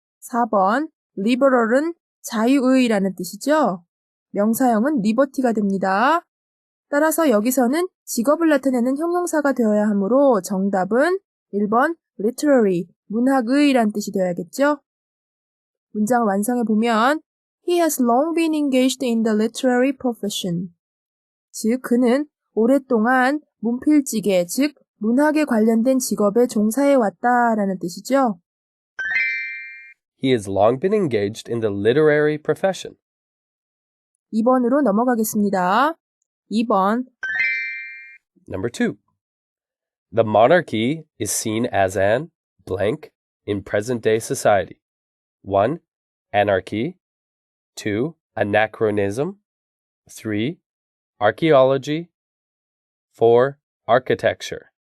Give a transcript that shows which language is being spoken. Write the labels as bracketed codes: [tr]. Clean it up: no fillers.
[ko] 4번 liberal은 자유의라는 뜻이죠. 명사형은 liberty가 됩니다. 따라서 여기서는 직업을 나타내는 형용사가 되어야 하므로 정답은 1번 literary, 문학의란 뜻이 되어야겠죠. 문장을 완성해 보면 [en] He has long been engaged in the literary profession. [ko] 즉 그는 오랫동안 문필직에 즉 문학에 관련된 직업에 종사해 왔다라는 뜻이죠. [en] He has long been engaged in the literary profession. [ko] 2번으로 넘어가겠습니다. 2번. [en] Number 2. The monarchy is seen as an blank in present-day society. 1. Anarchy. 2. Anachronism. 3. Archaeology. 4. Architecture.